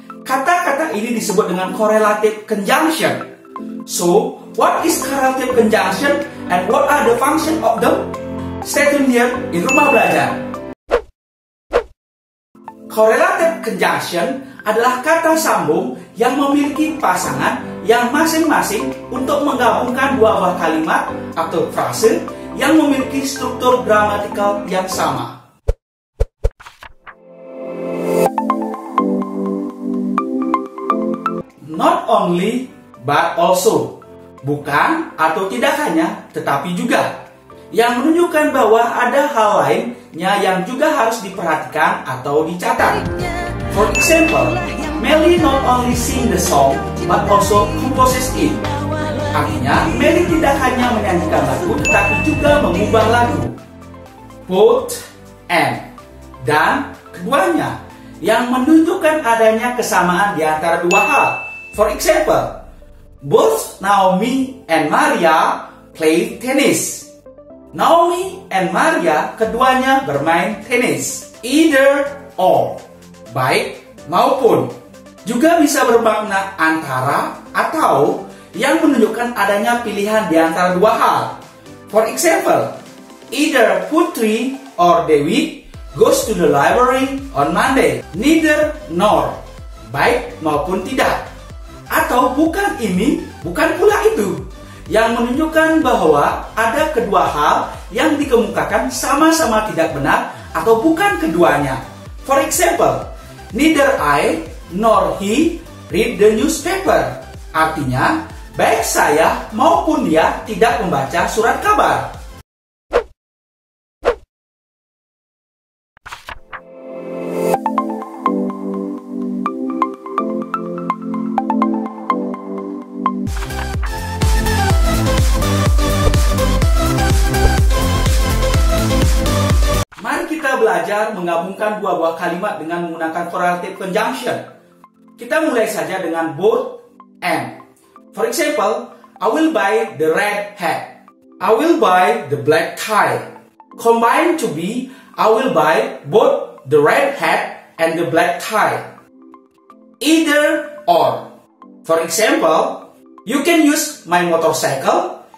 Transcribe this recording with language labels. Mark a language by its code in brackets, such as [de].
[id] Kata-kata ini disebut dengan correlative conjunction. [en] So, what is correlative conjunction and what are the functions of them? Stay tuned here in Rumah Belajar. [id] Correlative conjunction adalah kata sambung yang memiliki pasangan yang masing-masing untuk menggabungkan dua buah kalimat atau frase yang memiliki struktur gramatikal yang sama. [en] Not only, but also. [id] Bukan atau tidak hanya, tetapi juga. Yang menunjukkan bahwa ada hal lainnya yang juga harus diperhatikan atau dicatat. [en] For example, Melly not only sing the song, but also composes it. [id] Artinya, Melly tidak hanya menyanyikan lagu, tetapi juga mengubah lagu. [en] Both and. [id] Dan keduanya, yang menunjukkan adanya kesamaan di antara dua hal. [en] For example, both Naomi and Maria play tennis. [id] Naomi and Maria keduanya bermain tenis. [en] Either or, [id] baik maupun. Juga bisa bermakna antara atau yang menunjukkan adanya pilihan di antara dua hal. [en] For example, either Putri or Dewi goes to the library on Monday. Neither nor, [id] baik maupun tidak. Atau bukan ini, bukan pula itu, yang menunjukkan bahwa ada kedua hal yang dikemukakan sama-sama tidak benar atau bukan keduanya. [en] For example, neither I nor he read the newspaper. [id] Artinya, baik saya maupun dia tidak membaca surat kabar. Belajar menggabungkan dua buah kalimat dengan menggunakan correlative conjunction. Kita mulai saja dengan [en] both and. For example, I will buy the red hat. I will buy the black tie. Combined to be, I will buy both the red hat and the black tie. Either or. For example, you can use my motorcycle.